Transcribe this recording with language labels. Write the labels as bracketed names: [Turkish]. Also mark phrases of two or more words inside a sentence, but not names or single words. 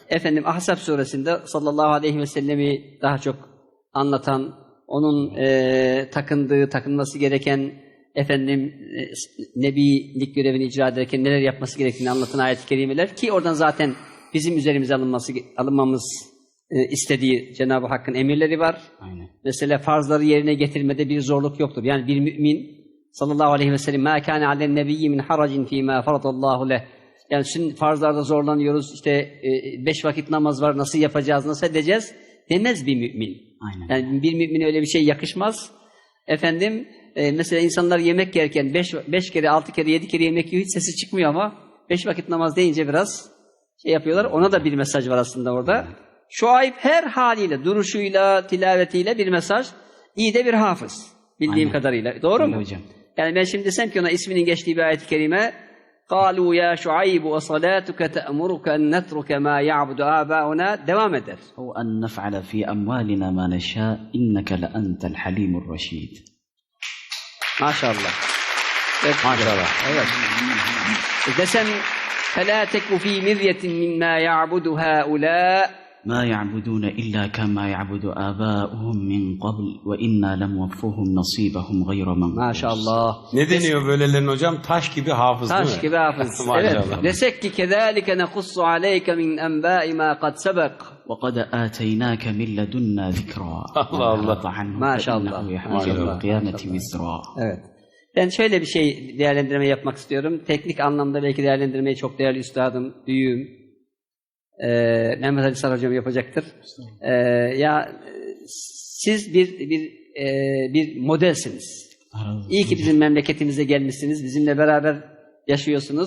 [Turkish] efendim Ahzab suresinde [Arabic] صلى الله عليه وسلم [Turkish] daha çok anlatan, onun takınması gereken efendim nebilik görevini icra ederken neler yapması gerektiğini anlatan ayet-i kerimeler ki oradan zaten bizim üzerimize alınmamız istediği Cenab-ı Hakk'ın emirleri var. Aynen. Mesela farzları yerine getirmede bir zorluk yoktur. Yani bir mümin [Arabic] صلى الله عليه وسلم مَا كَانَ عَلَى النَّبِيِّ مِنْ حَرَجٍ ف۪ي مَا فَرَضَ اللّٰهُ لَهُ. [Turkish] Yani şimdi farzlarda zorlanıyoruz, işte 5 vakit namaz var, nasıl yapacağız, nasıl edeceğiz demez bir mümin. Aynen. Yani bir mümine öyle bir şey yakışmaz. Efendim mesela insanlar yemek yerken 5 kere, 6 kere, 7 kere yemek yiyor, hiç sesi çıkmıyor ama 5 vakit namaz deyince biraz şey yapıyorlar. Ona da bir mesaj var aslında orada. Şuayb her haliyle, duruşuyla, tilavetiyle bir mesaj. İyi de bir hafız. Bildiğim kadarıyla. Doğru Öyle mu? hocam. Yani ben şimdi desem ki ona isminin geçtiği bir ayet-i kerime [Arabic] قَالُوا يَا شُعَيْبُ وَصَلَاتُكَ تَأْمُرُكَ أَنْ نَتْرُكَ مَا يَعْبُدُ آبَاؤُنَا [Turkish] devam eder. [Arabic] أو أن نفعل في أموالنا ما نشاء إنك لأنت الحليم الرشيد. [Turkish] Maşallah. Evet, maşallah. Evet. [Arabic] Desem فَلَا تَكُ ف۪ي مِرْيَةٍ مِمَّا يَعْبُدُ هَؤُلَاء ما يعبدون إلا كما يعبد آباؤهم من قبل وإنا لموفوهم نصيبهم غير منقوص. [Turkish] Maşallah. Ne deniyor böylelerin hocam? Taş gibi hafız değil mi? Taş gibi hafız. Maşallah. Evet. Desek ki [Arabic] كَذَٰلِكَ نَقُصُّ عَلَيْكَ مِنْ أَنْبَاءِ مَا قَدْ سَبَقَ. وقد آتيناك من لدنا ذكرا. الله الله. ما شاء الله. فإنه يحمل يوم القيامة وزرا. [Turkish] Evet. Ben şöyle bir şey değerlendirme yapmak istiyorum. Teknik anlamda belki değerlendirmeyi çok değerli üstadım, büyüğüm, Mehmet Ali Sar hocam yapacaktır. Siz bir modelsiniz. İyi ki bizim memleketimize gelmişsiniz. Bizimle beraber yaşıyorsunuz.